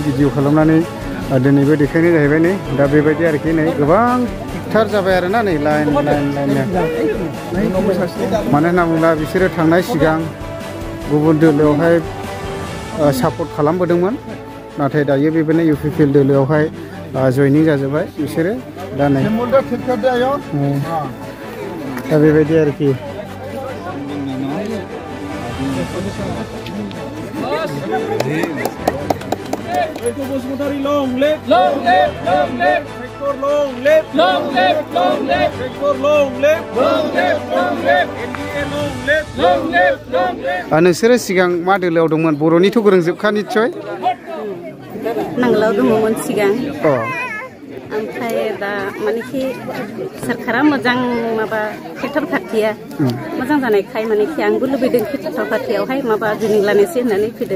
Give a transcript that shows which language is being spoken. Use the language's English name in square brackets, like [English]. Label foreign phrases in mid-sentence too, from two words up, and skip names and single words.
[Bodo] भिडिअ खालामनानै दिनैबो देखायनाय जाहैबाय नै दा बेबायदि आरोखि नै गोबांथार जाबाय आरोना नै लाइन लाइननो मानो होनना बुङोब्ला बिसोरो थांनाय सिगां गुबुन दोलोआवहाय सापर्ट खालामबोदोंमोन नाथाय दायो बेबायदिनो इउपिपिएल दोलोआवहाय जयनिं जाजोब्बाय बिसोरो दा नै दा बेबायदि आरोखि [English] Bosumtari long live, long live, long live. Tractor long live, long live, long live. Tractor long live, long live, long live. NDA long live, long live, long live. [Bodo] नोंसोरो सिगां मा दोलोआव दंमोन बर'निथ' गोरोंजोबखा निस्सय नांगोलाव दङमोन सिगां ओमफ्राय दा मानेखि सरकारा मोजां माबा [English] tractor party [Bodo] मोजां जानायखाय मानेखि आंबो लुबैदों [English] tractor party [Bodo] माबा जयनिं लानोसै होननानै फैदों